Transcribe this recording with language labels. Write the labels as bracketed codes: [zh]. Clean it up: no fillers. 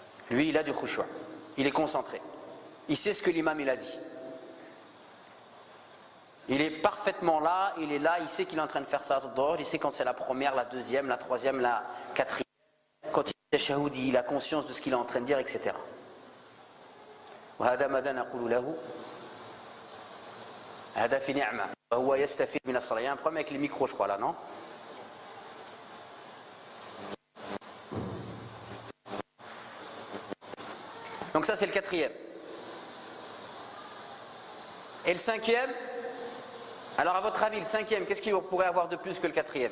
[fr] Lui, il a du khushu', il est concentré. Il sait ce que l'imam il a dit. Il est parfaitement là, il est là, il sait qu'il est en train de faire ça dehors, il sait quand c'est la première, la deuxième, la troisième, la quatrième. Quand il est tashahhud, il a conscience de ce qu'il est en train de dire, etc. [ar] وهذا ماذا نقول له؟ هذا في نعمة وهو يستفيد من الصلاة. [fr] Il y a un problème avec les micros, je crois là, non? Donc ça c'est le quatrième. Et le cinquième? Alors à votre avis, le cinquième, qu'est-ce qu'il pourrait avoir de plus que le quatrième?